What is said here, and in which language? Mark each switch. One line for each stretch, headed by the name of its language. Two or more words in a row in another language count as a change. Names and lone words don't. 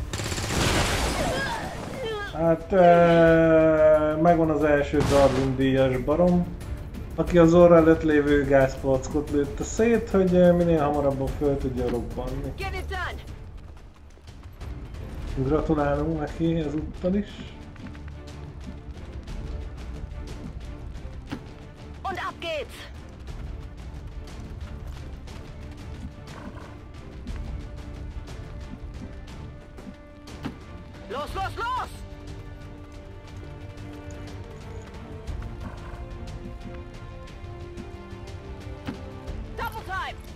Hungarian: Hát megvan az első Darwin díjas barom, aki az orra előtt lévő gázpalackot lőtte szét, hogy minél hamarabban föl tudja robbanni. Gratulálunk neki ezúttal is.
German: Und ab geht's! Los, los, los!
English: Double time!